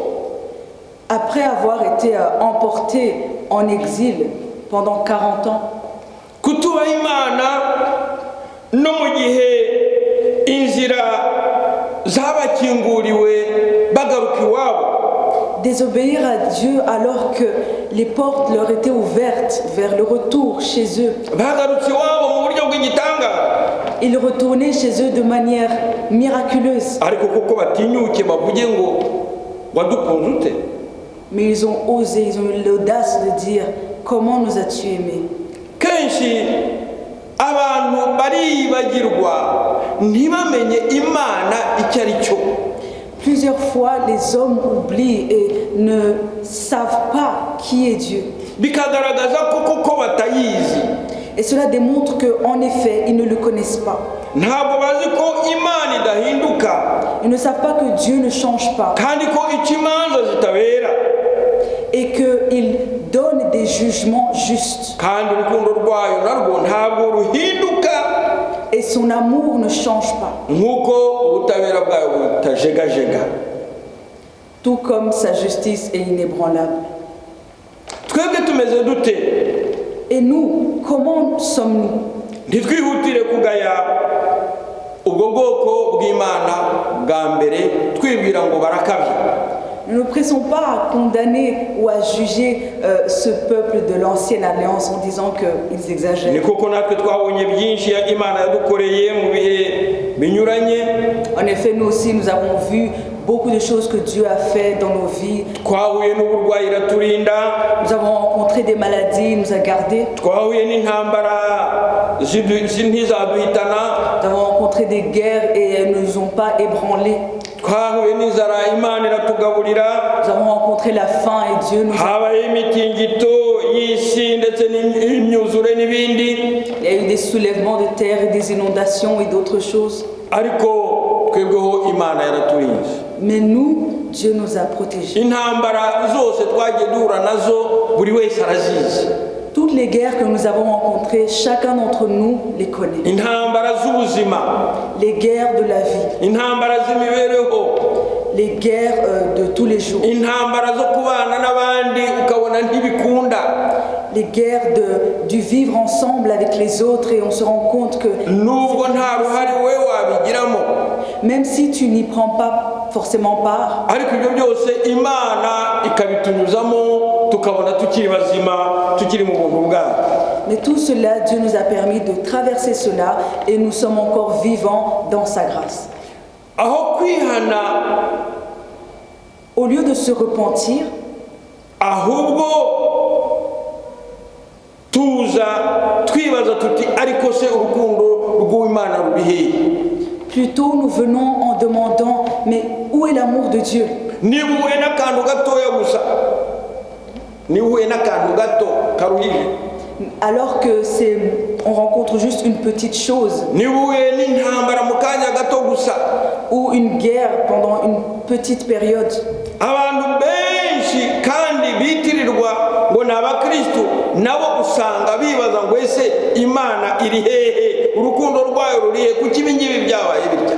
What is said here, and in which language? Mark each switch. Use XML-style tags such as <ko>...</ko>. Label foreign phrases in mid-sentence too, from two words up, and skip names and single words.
<fr>après avoir été emporté en exil pendant 40 ans,</fr> <rw>kutubaha Imana no mu gihe inzira zabakinguriwe bagaruka iwabo,</rw> <fr>désobéir à Dieu alors que les portes leur étaient ouvertes vers le retour chez eux.</fr> <rw>bagarutse iwabo mu buryo bw'igitangaza.</rw> <fr>Ils retournaient chez eux de manière miraculeuse.</fr> <rw>Ariko kuko batinyuke bavuge ngo wadukunze ute?</rw> <fr>Mais ils ont osé, ils ont eu l'audace de dire « Comment nous as-tu aimés ?»</fr> <rw>Kenshi abantu baribagirwa ntibamenye Imana icyo ari cyo.</rw> <fr>Plusieurs fois, les hommes oublient et ne savent pas qui est Dieu.</fr> <rw>Bikagaragaza ko batayizi.</rw> <fr>Et cela démontre qu'en effet, ils ne le connaissent pas.</fr> <rw>Ntabwo bazi ko Imana idahinduka,</rw> <fr>Ils ne savent pas que Dieu ne change pas</fr> <rw>kandi ko ikimanza zitabera,</rw> <fr>et qu'il donne des jugements justes.</fr> <rw>kandi urukundo rwayo narwo ntabwo ruhinduka</rw> <fr>Et son amour ne change pas,</fr> <rw>nk'uko ubutabera bwayo butajegajega.</rw> <fr>tout comme sa justice est inébranlable.</fr> <rw>Twebwe tumeze dute?</rw> <fr>Et nous, comment sommes-nous?</fr> <rw>Ntitwihutire kugaya ubwo bwoko bw'Imana bwa mbere twibwira ngo barakabye.</rw> <fr>Nous ne pressons pas à condamner ou à juger ce peuple de l'ancienne alliance en disant qu'ils ni exagèrent.</fr> <rw>koko natwe twabonye byinshi imana yadukoreye mu bihe binyuranye.</rw> <fr>En effet, nous aussi, nous avons vu beaucoup de choses que Dieu a fait dans nos vies.</fr> <rw>Twahuye n'uburwayi iraturinda,</rw> <fr>Nous avons rencontré des maladies, il nous a gardés.</fr> <rw>twahuye n'intambara ntizaduhitana,</rw> <fr>Nous avons rencontré des guerres et elles ne nous ont pas ébranlés.</fr> <rw>twahuye n'inzara imana iratugaburira,</rw> <fr>Nous avons rencontré la faim et Dieu nous a...</fr> <rw>habaye imitingito y'isi ndetse n'imyuzure n'ibindi,</rw> <fr>Il y a eu des soulèvements de terre et des inondations et d'autres choses.</fr> <rw>ariko twebweho imana yaraturinze.</rw> <fr>Mais nous, Dieu nous a protégés.</fr> <rw>Intambara zose twagiye duhura nazo buri wese arazizi.</rw> <fr>Toutes les guerres que nous avons rencontrées, chacun d'entre nous les connaît.</fr> <rw>Intambara z'ubuzima,</rw> <fr>Les guerres de la vie,</fr> <rw>intambara z'imibereho,</rw> <fr>les guerres de tous les jours,</fr> <rw>intambara zo kubana n'abandi ukabona ntibikunda,</rw> <fr>les guerres du vivre ensemble avec les autres et on se rend compte que</fr> <rw>nubwo nta ruhare we wabigiramo,</rw> <fr>même si tu n'y prends pas forcément part,</fr> <rw>ariko ibyo byose imana ikabitunyuzamo tukabona tukiri bazima, tukiri mu buntu bwayo.</rw> <fr>mais tout cela, Dieu nous a permis de traverser cela et nous sommes encore vivants dans sa grâce.</fr> <rw>Aho kwihana,</rw> <fr>Au lieu de se repentir,</fr> <rw>ahubwo tuza twibaza tuti ariko se urukundo rw'Imana ruri hehe?</rw> <fr>plutôt nous venons en demandant, mais où est l'amour de Dieu?</fr> <rw>Niba uhuye n'akantu gatoya gusa, niba uhuye n'akantu gato karuhije,</rw> <fr>Alors que on rencontre juste une petite chose</fr> <rw>niba uhuye n'intambara mu kanya gato gusa,</rw> <fr>ou une guerre pendant une petite période,</fr> <rw>abantu benshi kandi bitirirwa ngo ni abakristo nabo usanga bibaza ngo ese imana iri hehe, urukundo rwayo ruri hehe, kuki ibi ngibi byabaye bitya?</rw>